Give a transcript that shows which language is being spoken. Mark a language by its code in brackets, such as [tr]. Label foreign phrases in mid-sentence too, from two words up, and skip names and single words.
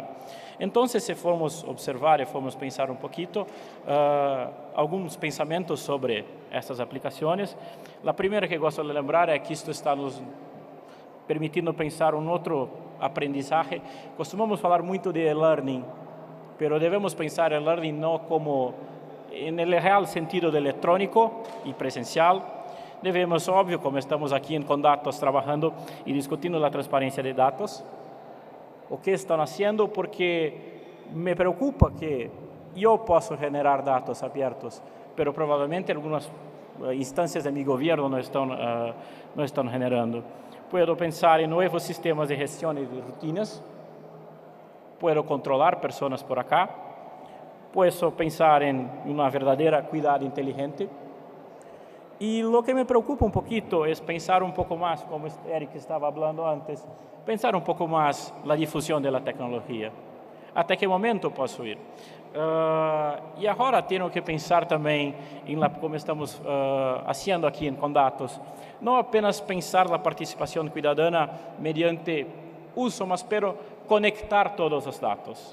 [pt] Então, se formos observar e formos pensar um pouquinho, alguns pensamentos sobre essas aplicações. A primeira que gosto de lembrar é que isto está nos permitindo pensar outro aprendizagem. Costumamos falar muito de e-learning, mas devemos pensar em learning não como [es] en el real sentido [pt] de eletrônico e presencial. Devemos, óbvio, como estamos aqui em Condatos trabalhando e discutindo a transparência de dados, o que estão fazendo, porque me preocupa que eu posso generar dados abertos, mas provavelmente algumas instâncias de meu governo não estão generando. [es] Puedo pensar [pt] em novos sistemas de gestão e de rutinas, [es] puedo controlar [pt] pessoas [es] por acá, [pt] posso pensar em uma verdadeira cuidado inteligente. E o que me preocupa um pouquinho é pensar um pouco mais, como Eric estava falando antes, pensar um pouco mais na difusão da tecnologia. Até que momento posso ir? E agora tenho que pensar também em como estamos fazendo aqui em Condatos, não apenas pensar na participação cidadã mediante uso, mas conectar todos os dados.